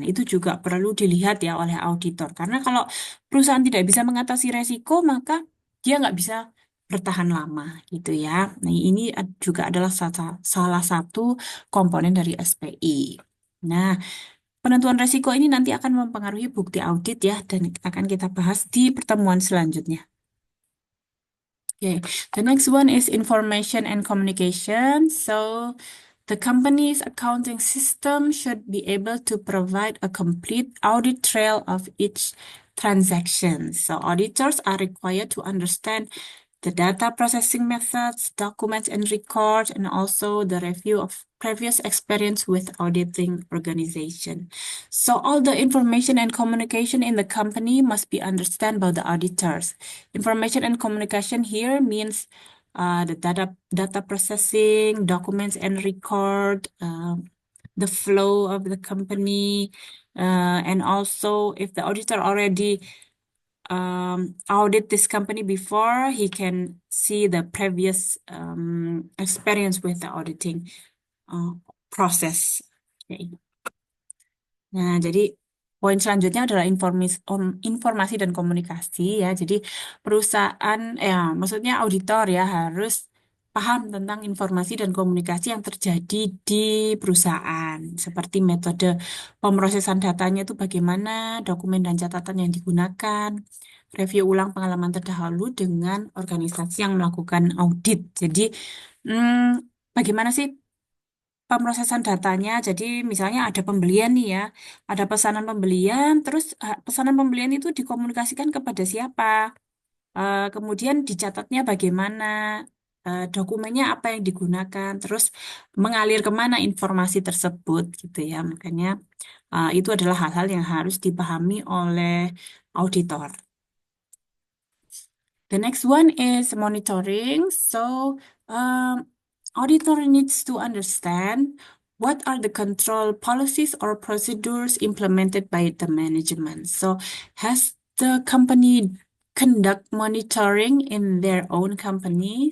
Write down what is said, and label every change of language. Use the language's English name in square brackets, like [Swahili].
[Indonesian] Itu juga perlu dilihat ya oleh auditor. Karena kalau perusahaan tidak bisa mengatasi resiko, maka dia nggak bisa bertahan lama gitu ya. Nah, ini juga adalah salah satu komponen dari SPI. Nah, penentuan resiko ini nanti akan mempengaruhi bukti audit ya, dan akan kita bahas di pertemuan selanjutnya. [English] Okay, the next one is information and communication. So, the company's accounting system should be able to provide a complete audit trail of each transaction. So, auditors are required to understand the data processing methods, documents and records, and also the review of previous experience with auditing organization. So all the information and communication in the company must be understood by the auditors. Information and communication here means the data processing, documents and record, the flow of the company, and also if the auditor already audit this company before, he can see the previous experience with the auditing process. Okay. [Indonesian] Nah, jadi poin selanjutnya adalah informasi dan komunikasi ya. Jadi perusahaan, maksudnya auditor ya harus paham tentang informasi dan komunikasi yang terjadi di perusahaan, seperti metode pemrosesan datanya itu bagaimana, dokumen dan catatan yang digunakan, review ulang pengalaman terdahulu dengan organisasi yang melakukan audit. Jadi, bagaimana sih pemrosesan datanya? Jadi, misalnya ada pembelian nih ya, ada pesanan pembelian, terus pesanan pembelian itu dikomunikasikan kepada siapa? Kemudian dicatatnya bagaimana? Dokumennya apa yang digunakan? Terus mengalir kemana informasi tersebut gitu ya. Makanya itu adalah hal-hal yang harus dipahami oleh auditor. [English] The next one is monitoring. So, auditor needs to understand what are the control policies or procedures implemented by the management. So, has the company conduct monitoring in their own company?